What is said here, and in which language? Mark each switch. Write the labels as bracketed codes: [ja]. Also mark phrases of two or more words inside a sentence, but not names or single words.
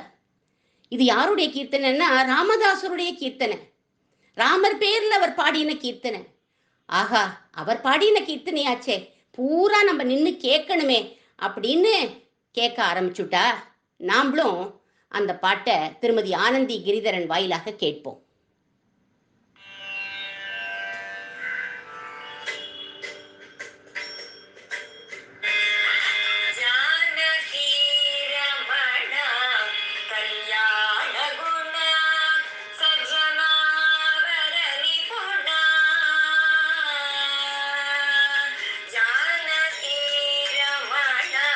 [ta] இது யாருடைய கீர்த்தனைன்னா ராமதாசருடைய கீர்த்தனை. ராமர் பேர்ல அவர் பாடின கீர்த்தனை. ஆஹா, அவர் பாடின கீர்த்தனையாச்சே, பூரா நம்ம நின்று கேட்கணுமே அப்படின்னு கேட்க ஆரம்பிச்சுட்டா. நாமளும் அந்த பாட்டை திருமதி ஆனந்தி கிரிதரன் வாயிலாக கேட்போம். [sa] जानकी रमण कल्याण गुण सज्जना वर निपुण जानकी रमण